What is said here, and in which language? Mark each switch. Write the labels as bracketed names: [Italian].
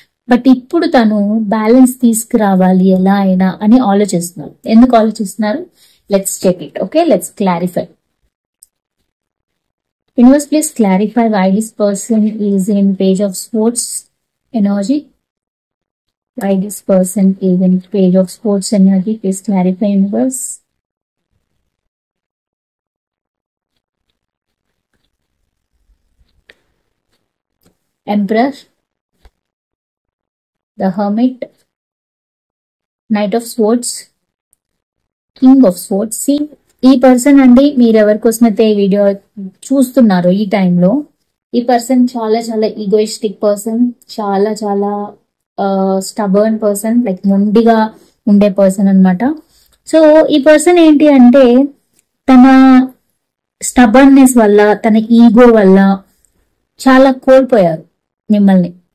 [Telugu] But ఇప్పుడు తను balance తీసుకురావాలి ఎలా అయినా అని ఆలోచిస్తున్నారు. ఎందుకు ఆలోచిస్తున్నారు? [English] Let's check it. Okay, let's clarify. Universe please clarify why this person is in page of sports energy. Why this person is in page of sports energy? Please clarify, universe. Emperor, the Hermit, Knight of Swords, King of Swords. See, [Telugu] ఈ person అండి, మీరు ఎవరి కోసమైతే ఈ video చూస్తున్నారో ఈ టైంలో, ఈ పర్సన్ చాలా చాలా ఈగోయిస్టిక్ పర్సన్, చాలా చాలా స్టబర్న్ పర్సన్, లైక్ మొండిగా ఉండే పర్సన్ అన్నమాట. సో ఈ పర్సన్ ఏంటి అంటే తన స్టబర్నెస్ వల్ల, తన ఈగో వల్ల చాలా కోల్పోయారు మిమ్మల్ని.